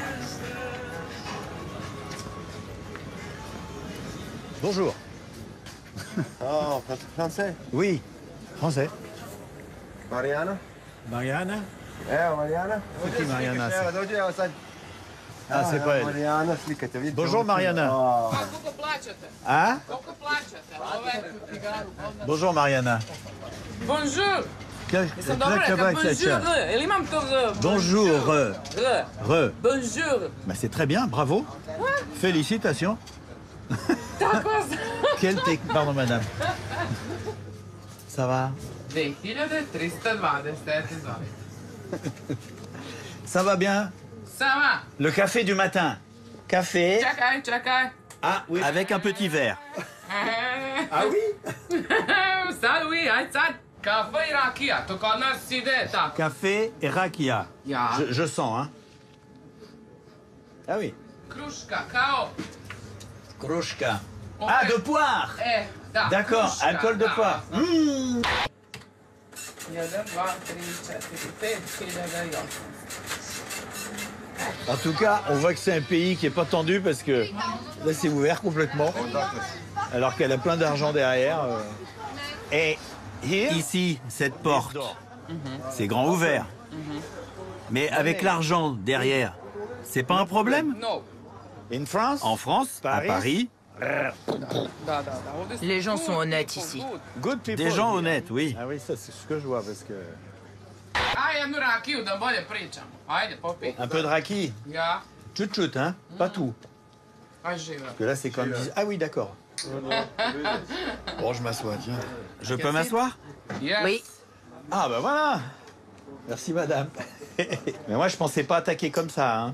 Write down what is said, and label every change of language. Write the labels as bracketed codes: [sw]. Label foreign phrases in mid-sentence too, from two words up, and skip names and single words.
[fr] Bonjour. Oh, français? Oui, français. Mariana? Mariana? Mariana? C'est qui Mariana ça? Ah, Ah, c'est pas elle. Mariana, [sr] slikate, vidite. [fr] Bonjour Mariana. Hein? Bonjour Mariana. Bonjour. Bonjour. Bonjour. Bah, c'est très bien, bravo. Félicitations. Quelle technique. Pardon madame. Ça va? 2327, Ça va bien? Ça va. Le café du matin. Café. [sr] Čakaj. [fr] Ah oui. Avec un petit verre. Ah oui? [sr] Sad oui, aj sad. Kafe i rakija, to kod nas ide tako. [fr] Café et rakia. [sr] Ja. [fr] Je sens, hein? Ah oui. [sr] Kruška, kao. Kruška. [fr] Ah, de poire! [sr] Da. [fr] D'accord, [sr] kruška, [fr] alcool de [sr] da. [fr] poire. Mmh. 1, 2, 3, 4, 5, 6, 7, 8. En tout cas, on voit que c'est un pays qui n'est pas tendu parce que là, c'est ouvert complètement. Alors qu'elle a plein d'argent derrière. Et ici, cette porte, c'est grand ouvert. Mais avec l'argent derrière, c'est pas un problème? [sr] No. [fr] En France, à Paris, Les gens sont honnêtes ici. des gens honnêtes, oui. Ah oui, ça c'est ce que je vois parce que... [sr] Aj jednu rakiju da bolje pričamo. Ajde, popij. [fr] Un peu de raki. [sr] Ja. [fr] Chut-chut, hein? Pas tout. [sr] Aj živa. [fr] Parce que là, c'est comme... Ah oui, d'accord. Bon, je m'assois, tiens. Je peux m'asseoir? [en] Yes. [fr] Oui. Ah, ben voilà. Merci, madame. Mais moi, je pensais pas attaquer comme ça, hein.